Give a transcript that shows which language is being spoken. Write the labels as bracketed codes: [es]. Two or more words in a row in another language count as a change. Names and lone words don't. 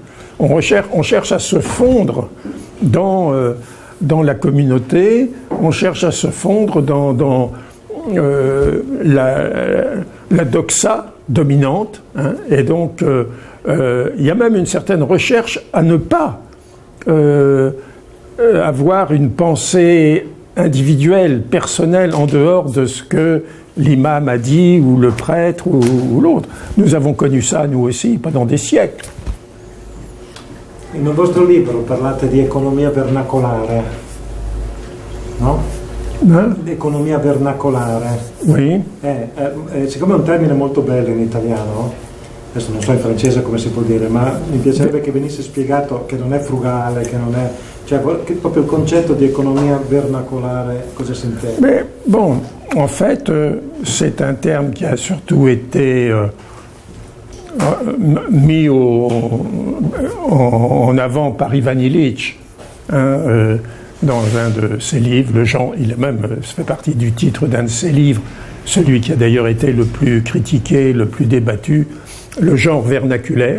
[fr] On cherche à se fondre dans dans la communauté, on cherche à se fondre dans la doxa dominante, hein, et donc il y a même une certaine recherche à ne pas avoir une pensée individuelle, personnelle, en dehors de ce que l'imam a dit, ou le prêtre, ou l'autre. Nous avons connu ça, nous aussi, pendant des siècles. [it] Nel vostro libro parlate di economia vernacolare, no? Economia vernacolare. [fr] Oui. [it] Siccome è un termine molto bello in italiano, adesso non so in francese come si può dire, ma mi piacerebbe che venisse spiegato che non è frugale, che non è... Cioè, proprio il concetto di economia vernacolare, cosa si intende? [fr] Mais bon, en fait, c'est un terme qui a surtout été mis en avant par Ivan Illich, hein, dans un de ses livres, le genre, il a même, ça fait partie du titre d'un de ses livres, celui qui a d'ailleurs été le plus critiqué, le plus débattu, le genre vernaculaire.